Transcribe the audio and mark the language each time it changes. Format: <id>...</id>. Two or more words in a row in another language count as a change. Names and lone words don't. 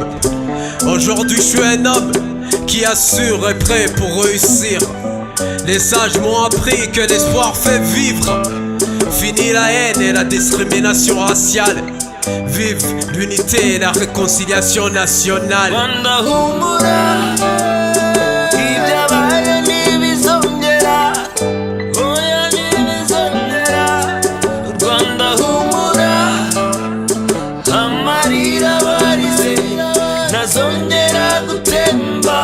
<fr>Aujourd'hui je suis un homme qui assure et prêt pour réussir. Les sages m'ont appris que l'espoir fait vivre. Fini la haine et la discrimination raciale. Vive l'unité et la réconciliation nationale.</fr> <rw>Rwanda humura, ibyabaye ntibizongera. Oya ntibizongera. Rwanda humura, amarira warize ntazongera gutemba.</rw>